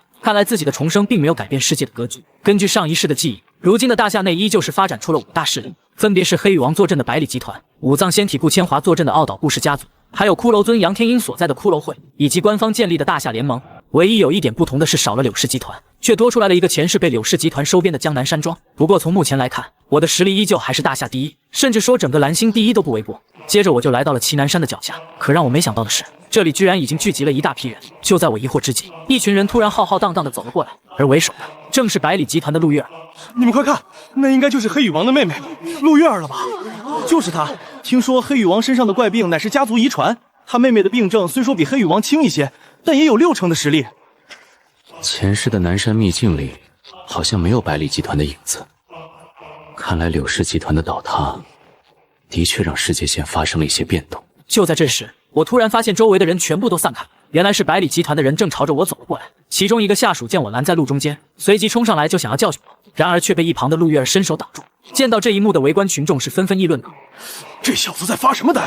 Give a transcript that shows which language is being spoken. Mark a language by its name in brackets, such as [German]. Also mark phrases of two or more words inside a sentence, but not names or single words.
[Chinese] 看來自己的重生並沒有改變世界的格局。根據上一世的記憶，如今的大夏內依舊是發展出了5大勢力，分別是黑羽王坐鎮的百里集團、武藏仙體顧千華坐鎮的傲島顧氏家族，還有骷髏尊楊天鷹所在的骷髏會，以及官方建立的大夏聯盟。唯一有一點不同的是，少了柳氏集團，卻多出來了一個前世被柳氏集團收編的江南山莊。不過從目前來看，我的實力依舊還是大夏第一，甚至說整個藍星第一都不為過。接着我就來到了祁南山的腳下，可讓我沒想到的是，這裡居然已經聚集了一大批人。就在我疑惑之際，一群人突然浩浩蕩蕩地走了過來，而為首的正是百里集團的陸月兒。你們快看，那應該就是黑羽王的妹妹陸月兒了吧？就是她。聽說黑羽王身上的怪病乃是家族遺傳，他妹妹的病症雖說比黑羽王輕一些，但也有6成的實力。前世的南山秘境裡好像沒有百里集團的影子，看來柳氏集团的倒塌的確讓世界線發生了一些變動。就在這時，我突然發現周圍的人全部都散開了，原來是百里集團的人正朝着我走了過來。其中一個下屬見我攔在路中間，隨即衝上來就想要教訓我，然而卻被一旁的陸月兒伸手擋住。見到這一幕的圍觀群眾是紛紛議論道： 這小子在發什麼呆？